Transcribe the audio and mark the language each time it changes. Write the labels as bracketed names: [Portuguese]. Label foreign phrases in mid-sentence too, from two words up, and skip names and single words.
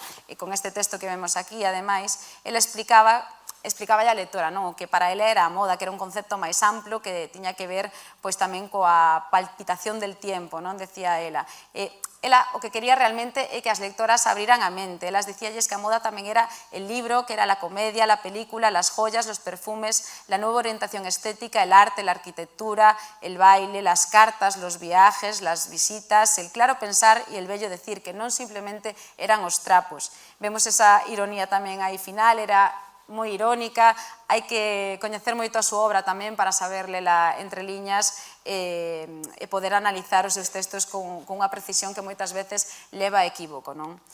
[Galician] E con este texto que vemos aquí, ademais, ela explicaba a lectora, non? Que para ela era a moda, que era un concepto máis amplo que tiña que ver pois tamén coa [Spanish] palpitación del tiempo, [Galician] non? Decía ela. Ela o que quería realmente é que as lectoras abriran a mente. Elas dicíalles que a moda tamén era [Spanish] el libro, que era la comedia, la película, las joyas, los perfumes, la nueva orientación estética, el arte, la arquitectura, el baile, las cartas, los viajes, las visitas, el claro pensar y el bello decir, [Galician] que non simplemente eran os trapos. Vemos esa ironía tamén aí final, era moi irónica, hai que coñecer moito a súa obra tamén para saber lela entre liñas e poder analizar os seus textos con unha precisión que moitas veces leva a equívoco, non?